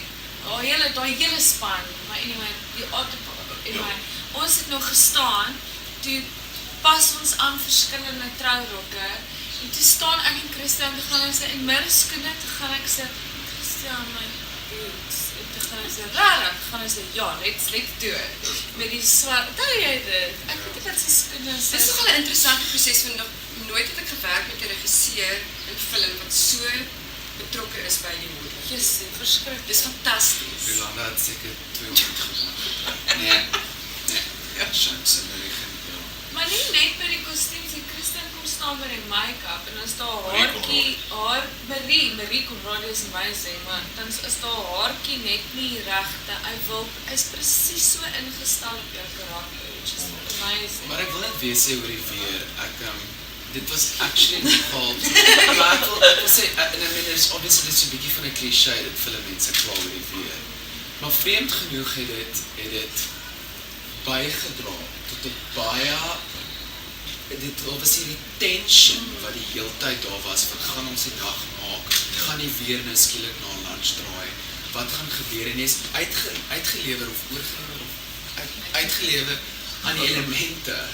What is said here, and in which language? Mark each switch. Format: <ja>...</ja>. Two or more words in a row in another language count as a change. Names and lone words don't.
<af>Daai hele span, maar anyway, die anyway, ons het nog gestaan, toe pas ons aan verskillende trourokke, en toe staan ek en Christian, toe gaan ek sê, en middelskoene, toe gaan ek sê, Christian, my boots, en toe gaan ek sê, rarig, toe gaan ek sê, ja,</af> <en>let's do it,</en> <af>met die swart, tel jy dit, ek weet nie wat sy skoene sê. Dit is nogal 'n interessante proses, want nooit het ek gewerk met 'n regisseur in film, wat so betrokke is by die mode. Yes, verskrik. Dis fantasties. Rolanda het seker 200 gemaak. Nee, Shams en Marie. Maar nie net by die kostuums, die Christian kom staan by die make-up, en dan is daar haartjie, Marie Conradi is amazing, maar dan is daar haartjie net nie regte, hy is presies so ingestel op jou karakter,</af> <en>which is amazing.</en> <af>Maar ek wil net weer sê oor die weer, dit was actually nogal, maar ek wil sê, en</af> <en>I mean, there's obviously</en> <af>dit so 'n bietjie van 'n cliché, dat filmmense kla oor die weer, maar vreemd genoeg het dit bygedra tot 'n baie, dit was hierdie tension wat die hele tyd daar was, van gaan ons die dag maak, gaan die weer nou skielik na lunch draai, wat gaan gebeur, en jy is uitgelewer of oorgelewer, uitgelewer aan die elemente,</af>